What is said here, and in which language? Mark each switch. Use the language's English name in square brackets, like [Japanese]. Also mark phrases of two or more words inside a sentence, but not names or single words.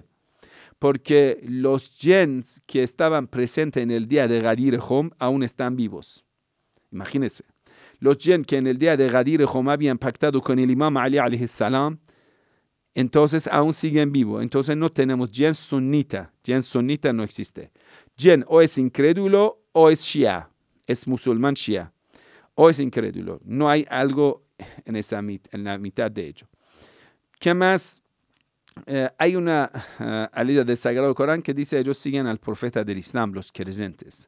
[Spanish] Porque los jinns que estaban presentes en el día de Ghadir Hum aún están vivos. Imagínense. Los jinn que en el día de Ghadir Hum habían pactado con el Imam Ali [Arabic] عليه السلام, [Spanish] entonces aún siguen vivos. Entonces no tenemos jinn sunnita. Jinn sunnita no existe. Jinn o es incrédulo o es shia. Es musulmán shia. O es incrédulo. No hay algo en la mitad de ello. ¿Qué más? Hay una alida del Sagrado Corán que dice ellos siguen al profeta del Islam, los creyentes.